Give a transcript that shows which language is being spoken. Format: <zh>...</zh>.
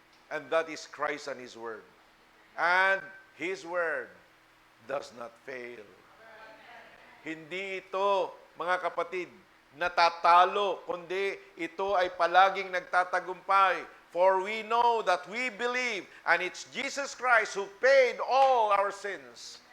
<en>And that is Christ and His Word. And His Word does not fail.</en> <tl>Hindi ito, mga kapatid, natatalo, kundi ito ay palaging nagtatagumpay.</tl> <en>For we know that we believe, and it's Jesus Christ who paid all our sins.</en>